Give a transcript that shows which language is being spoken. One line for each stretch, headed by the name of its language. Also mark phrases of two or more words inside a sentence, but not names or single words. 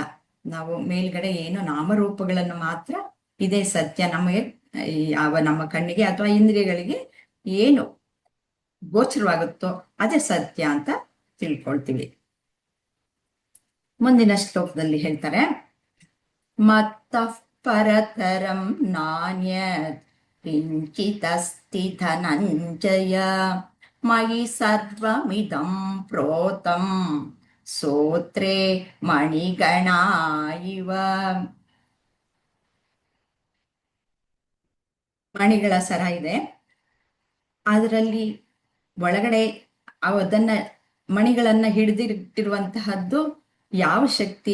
Kannada: ನಾವು ಮೇಲ್ಗಡೆ ಏನೋ ನಾಮರೂಪಗಳನ್ನು ಮಾತ್ರ ಇದೇ ಸತ್ಯ ನಮಗೆ ನಮ್ಮ ಕಣ್ಣಿಗೆ ಅಥವಾ ಇಂದ್ರಿಯಗಳಿಗೆ ಏನು ಗೋಚರವಾಗುತ್ತೋ ಅದೇ ಸತ್ಯ ಅಂತ ತಿಳ್ಕೊಳ್ತೀವಿ. ಮುಂದಿನ ಶ್ಲೋಕದಲ್ಲಿ ಹೇಳ್ತಾರೆ,
Sanskrit: ಮತ್ತಃ ಪರತರಂ ನಾನ್ಯತ್ ಕಿಂಚಿದಸ್ತಿ ಧನಂಜಯ ಮಯಿ ಸರ್ವಮಿದಂ ಪ್ರೋತಂ ಸೋತ್ರೇ ಮಣಿಗಣ ಇವ.
Kannada: ಮಣಿಗಳ ಸರ ಇದೆ, ಅದರಲ್ಲಿ ಒಳಗಡೆ ಅದನ್ನ ಮಣಿಗಳನ್ನ ಹಿಡಿದಿಟ್ಟಿರುವಂತಹದ್ದು ಯಾವ ಶಕ್ತಿ?